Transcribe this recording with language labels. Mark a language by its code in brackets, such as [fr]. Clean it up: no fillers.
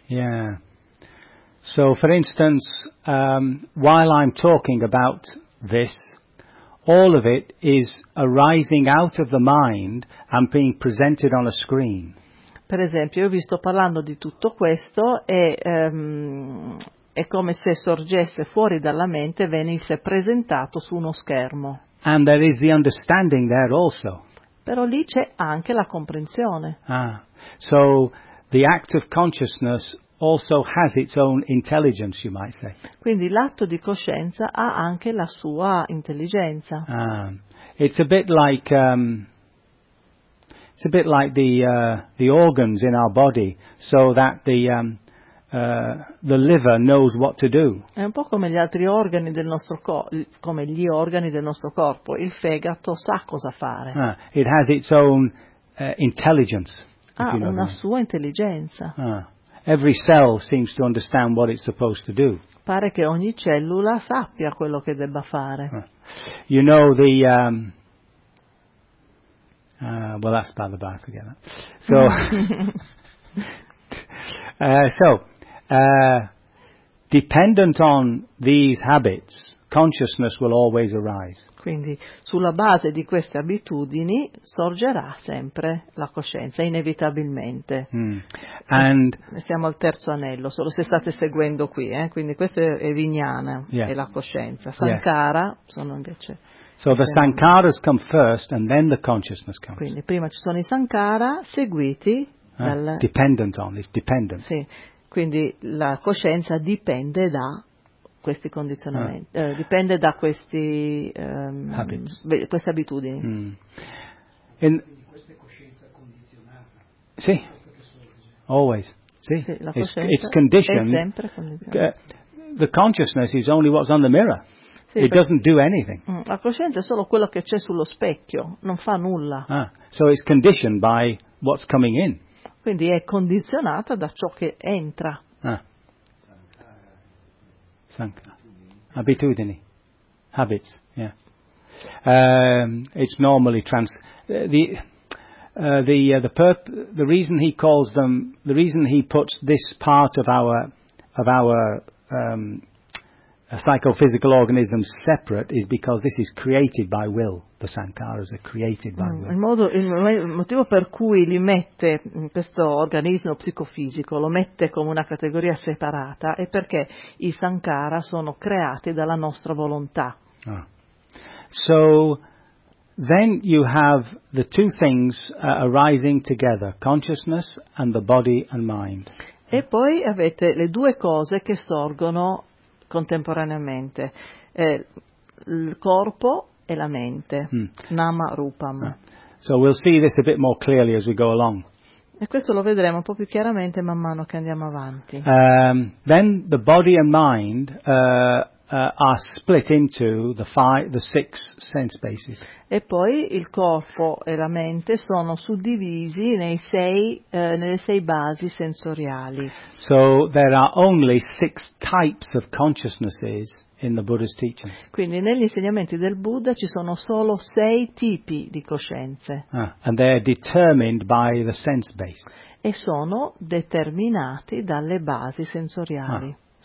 [en] Yeah. So for instance, while I'm talking about this, all of it is arising out of the mind and being presented on a screen. [it] Per esempio, io vi sto parlando di tutto questo e è come se sorgesse fuori dalla mente e venisse presentato su uno schermo. [en] And there is the understanding there also. [it] Però lì c'è anche la comprensione. [en] Ah, so the act of consciousness also has its own intelligence, you might say. [it] Quindi l'atto di coscienza ha anche la sua intelligenza. [en] Ah, it's a bit like... It's a bit like the organs in our body, so that the liver knows what to do. [it] È un po' come gli altri organi del nostro come gli organi del nostro corpo. Il fegato sa cosa fare. [en] It has its own intelligence. [it] Sua intelligenza. [en] Every cell seems to understand what it's supposed to do. [it] Pare che ogni cellula sappia quello che debba fare. [en] You know the. Well, that's by the back together. So, dependent on these habits, consciousness will always arise. [it] Quindi, sulla base di queste abitudini, sorgerà sempre la coscienza, inevitabilmente. [en] And [it] siamo al terzo anello, solo se state seguendo qui, Quindi questo è Vijnana, è la coscienza. Sankara, sono invece... [en] So the sankharas come first and then the consciousness comes. [it] Quindi prima ci sono i sankhara seguiti dal... [en] Dependent on, it's dependent. [it] Sì, quindi la coscienza dipende da questi condizionamenti, dipende da questi queste abitudini. In questa coscienza condizionata. Sì, [en] always. [it] Sì, la coscienza [en] it's conditioned. [it] È sempre condizionata. [en] The consciousness is only what's on the mirror. Sì, it doesn't do anything. [it] La coscienza è solo quello che c'è sullo specchio, non fa nulla. [en] So it's conditioned by what's coming in. [it] quindi è condizionata da ciò che entra. Abitudini. [en] Habits, yeah. It's normally trans the reason he calls them, the reason he puts this part of our psychophysical organism separate is because this is created by will. The sankharas are created by will. [it] Il motivo per cui li mette questo organismo psicofisico, lo mette come una categoria separata, è perché i sankhara sono creati dalla nostra volontà. Ah. [en] So then you have the two things arising together, consciousness and the body and mind. [it] E poi avete le due cose che sorgono contemporaneamente, il corpo e la mente, nama rupam. [en] So we'll see this a bit more clearly as we go along. [it] E questo lo vedremo un po' più chiaramente man mano che andiamo avanti. [en] Then the body and mind are split into the six sense bases. [it] E poi il corpo e la mente sono suddivisi nelle sei basi sensoriali. [en] So there are only six types of consciousnesses in the Buddha's teaching. [it] Quindi negli insegnamenti del Buddha ci sono solo sei tipi di coscienze. [en] And they are determined by the sense base. [it] E sono determinati dalle basi sensoriali.